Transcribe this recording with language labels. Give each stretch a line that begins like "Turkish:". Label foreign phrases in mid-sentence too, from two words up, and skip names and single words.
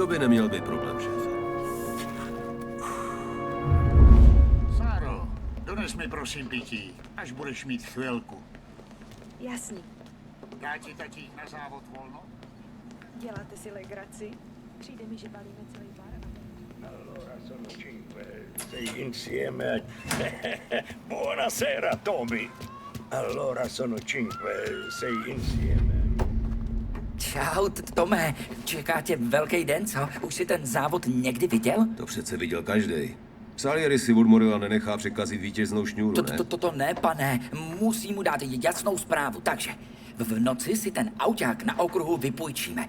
Czech: To by neměl být problém, šéfe. Sáro, dones mi prosím pití, až budeš mít chvilku. Jasný. Dá ti tatík na závod volno? Děláte si legraci? Přijde mi, že balíme celý bar a...
Italian: Allora sono 5, sei insieme. Buonasera, Tommy. Allora sono 5, sei insieme.
Czech: Čau, Tome, čeká tě velký den, co? Už si ten závod někdy viděl? To přece viděl každej. Salieri si od Morila nenechá překazit vítěznou šňůru, ne? To ne, pane. Musím mu dát jasnou zprávu. Takže v noci si ten auták na okruhu vypůjčíme.